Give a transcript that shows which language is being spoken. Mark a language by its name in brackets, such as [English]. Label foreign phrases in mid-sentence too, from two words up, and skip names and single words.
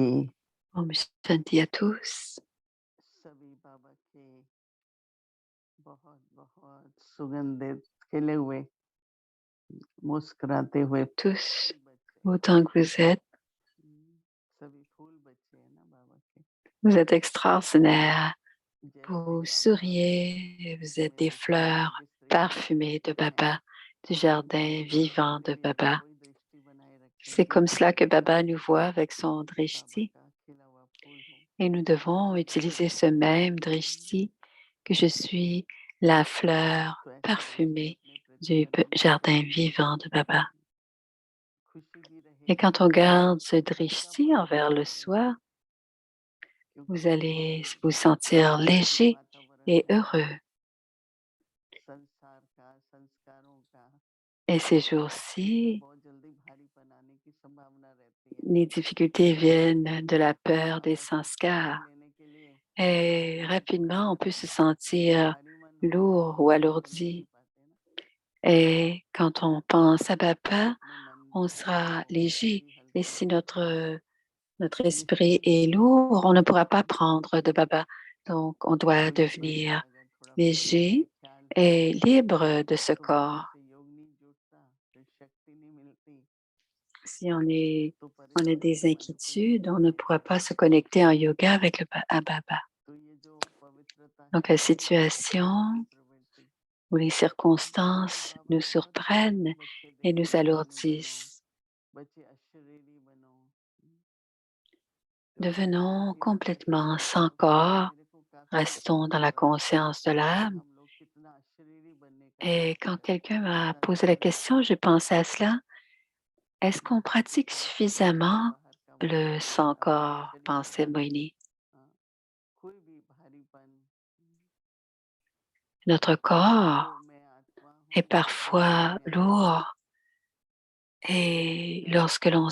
[Hindi] ओम शांति [French] à tous. [Hindi] सभी बाबा के बहुत बहुत सुगंधित खिले हुए मुस्कुराते हुए [French] Tous, [Hindi] बच्चे, [French] autant que vous êtes, [Hindi] सभी फूल बच्चे हैं ना बाबा के। [French] vous êtes extraordinaires. [Hindi] जैसे [French] Vous [Hindi] बाबा [French] souriez, vous êtes des [Hindi] मेरे चरणों में [French] fleurs [Hindi] जिस दृष्टि से [French] parfumées de [Hindi] देखते हैं, [French] Baba, du jardin vivant de [Hindi] मेरे लिए [French] Baba. [Hindi] कोई दृष्टि बनाए रखें [French] C'est [Hindi] कि [French] comme cela que Baba nous voit avec son [Hindi] बाबा [French] drishti. [Hindi] का खिला हुआ फूल हो। [French] Et nous devons utiliser ce même drishti, que je suis la fleur [Hindi] तो ऐसे दृष्टि [French] parfumée [Hindi] अपने प्रति [French] du [Hindi] बनानी [French] jardin [Hindi] चाहिए। [French] vivant de Baba. [Hindi] खुशी भी [French] Et [Hindi] रहेगी, [French] quand on garde ce [Hindi] हल्का [French] drishti [Hindi] महसूस [French] envers le [Hindi] करेंगे, [French] soi, [Hindi] क्योंकि [French] vous [Hindi] ये [French] allez [Hindi] जो [French] vous sentir [Hindi] आध्यात्मिक [French] léger [Hindi] वातावरण [French] et [Hindi] है, [French] heureux. [Hindi] संसार का, संस्कारों का, [French] Et ces [Hindi] इसमें [French] jours-ci, [Hindi] बहुत जल्दी भारीपन आने की संभावना रहती है। [French] les difficultés viennent de la [Hindi] तो [French] peur des [Hindi] बाबा से [French] sanskars. [Hindi] प्रसाद लेने के लिए [French] Et rapidement, on peut se sentir [Hindi] भारी मन हो [French] lourd ou [Hindi] तो आगे नहीं बढ़ [French] alourdi. [Hindi] पाते ना। [French] Et quand on pense à Baba, [Hindi] अपने मन [French] on [Hindi] को [French] sera léger. [Hindi] भी [French] Et [Hindi] हल्का [French] si [Hindi] रखें, [French] notre esprit [Hindi] निश्चिंत [French] est [Hindi] रखें। [French] lourd, on ne pourra pas prendre de Baba. Donc, on doit [Hindi] कोई स्मरण [French] devenir [Hindi] अगर थोड़ा फीलिंग से, [French] léger [Hindi] ख्याल से [French] et libre de ce [Hindi] तो बाबा [French] corps. [Hindi] से योग नहीं जुड़ता, फिर शक्ति नहीं मिलती, [French] Si on [Hindi] तो [French] a [Hindi] परिस्थिति [French] des [Hindi] हमारे ऊपर [French] inquiétudes, on ne [Hindi] निर्भर [French] pourra [Hindi] रहती [French] pas [Hindi] है। [French] se connecter en yoga avec à Baba. [Hindi] तो ये जो पवित्रता [French] Donc, [Hindi] की [French] la [Hindi] प्रवृत्ति, प्रेम की [French] situation [Hindi] प्रवृत्ति, [French] où les [Hindi] जिसमें [French] circonstances [Hindi] बाबा [French] nous [Hindi] बहुत प्यारे [French] surprennent [Hindi] बच्चे [French] et [Hindi] देखते [French] nous [Hindi] हैं, ज्ञानी बनो, [French] alourdissent. [Hindi] बच्चे अशरीरी बनो। तो [French] Devenons [Hindi] ये बताते हैं [French] complètement [Hindi] बाबा [French] sans [Hindi] कि [French] corps, [Hindi] मेरे को काफी [French] restons dans la conscience de l'âme. [Hindi] हम लोग कितना अशरीरी बनने का [French] Et [Hindi] प्रयास [French] quand [Hindi] करते [French] quelqu'un [Hindi] हैं [French] m'a posé la [Hindi] संसार [French] question, [Hindi] में। [French] je pensais à cela. Est-ce qu'on pratique [Hindi] और शरीर से [French] suffisamment [Hindi] बाहर का मन [French] le [Hindi] को [French] sans [Hindi] अपने [French] corps, [Hindi] शरीर [French] pensait [Hindi] का [French] Moini? [Hindi] कोई भी भारीपन, [French] Notre [Hindi] जो [French] corps [Hindi] मैं आत्मा [French] est [Hindi] हूँ, बुद्धि [French] parfois [Hindi] मैं आत्मा, [French] lourd et [Hindi] मैं [French] lorsque l'on